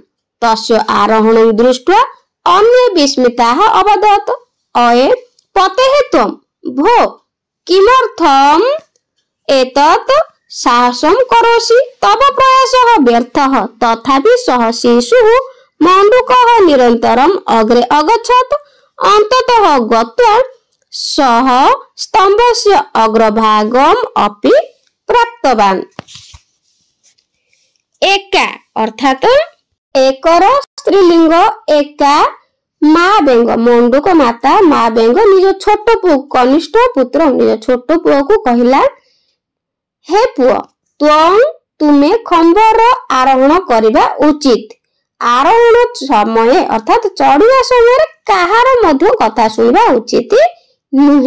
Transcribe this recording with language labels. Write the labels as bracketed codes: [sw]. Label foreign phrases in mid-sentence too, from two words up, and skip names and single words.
[sa] तस्य आरोहणं दृष्ट्वा अन्ये विस्मिताः अवदत् अये पतेः त्वं भो किमर्थम् एतत् साहसं करोषि तव प्रयासः व्यर्थः तथापि सः शिशुः मण्डूकः निरन्तरम् अग्रे अगच्छत् अन्ततः गत्वा सः स्तम्भस्य अग्रभागम् अपि प्राप्तवान्। [or] ଏକା ଅର୍ଥାତ ଏକର ସ୍ତ୍ରୀଲିଙ୍ଗ ଏକା ମା' ବେଙ୍ଗ ମଣ୍ଡୂକ ମାତା ମା' ବେଙ୍ଗ ନିଜ ଛୋଟ ପୁଅ କନିଷ୍ଠ ପୁତ୍ର ନିଜ ଛୋଟ ପୁଅକୁ କହିଲା ହେ ପୁଅ ତୁମେ ଖମ୍ବର ଆରୋହଣ କରିବା ଉଚିତ। ଆରୋହଣ ସମୟ ଅର୍ଥାତ ଚଢ଼ିବା ସମୟ କାହାର ମଧ୍ୟ କଥା ଶୁଣିବା ଉଚିତ ନୁହେଁ।